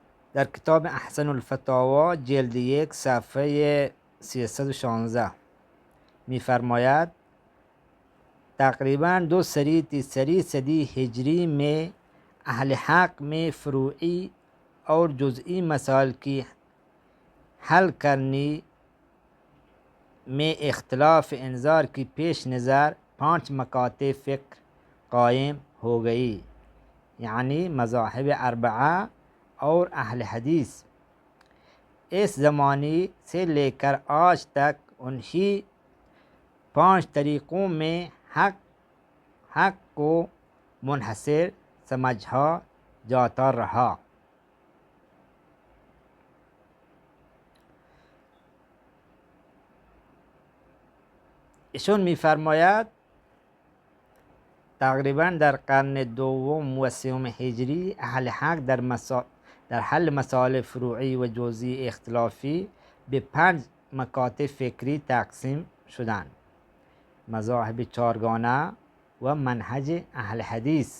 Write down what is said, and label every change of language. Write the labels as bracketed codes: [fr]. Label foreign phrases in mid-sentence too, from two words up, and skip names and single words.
[fa] در کتاب احسن الفتاوا جلد 1 صفحه 316 میفرماید تقریبا [ur] 2 تیسری صدی ہجری میں اہل حق میں فروعی اور جزئی مسائل کی حل کرنے میں اختلاف انظار کی پیش نظر 5 مکاتب فکر قائم ہو گئی، یعنی مذاہب اربعہ اور اہل حدیث اس زمانے سے لیکر آج تک انہیں 5 طریقوں میں حق کو منحصر سمجھا جاتا رہا. [fa] ایشون میفرماید تقریبا در قرن دوم و سوم هجری اهل حق در حل مسائل فروعی و جزئی اختلافی به 5 مکاتب فکری تقسیم شدند: مذاهب چارگانه و منهج اهل حدیث.